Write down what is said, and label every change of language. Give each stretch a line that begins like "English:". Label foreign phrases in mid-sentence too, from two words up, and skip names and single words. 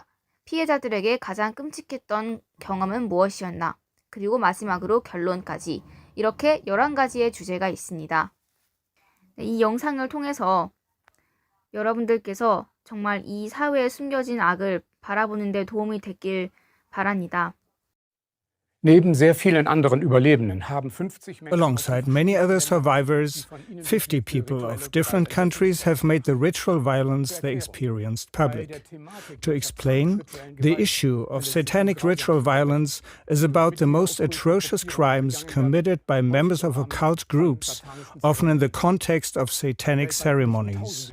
Korean: 피해자들에게 가장 끔찍했던 경험은 무엇이었나? 그리고 마지막으로 결론까지, 이렇게 11가지의 주제가 있습니다. 이 영상을 통해서 여러분들께서 정말 이 사회에 숨겨진 악을 바라보는 데 도움이 됐길 바랍니다.
German: Neben sehr vielen anderen Überlebenden haben 50 Menschen
English: Alongside many other survivors, 50 people of different countries have made the ritual violence they experienced public. To explain, the issue of satanic ritual violence is about the most atrocious crimes committed by members of occult groups, often in the context of satanic ceremonies.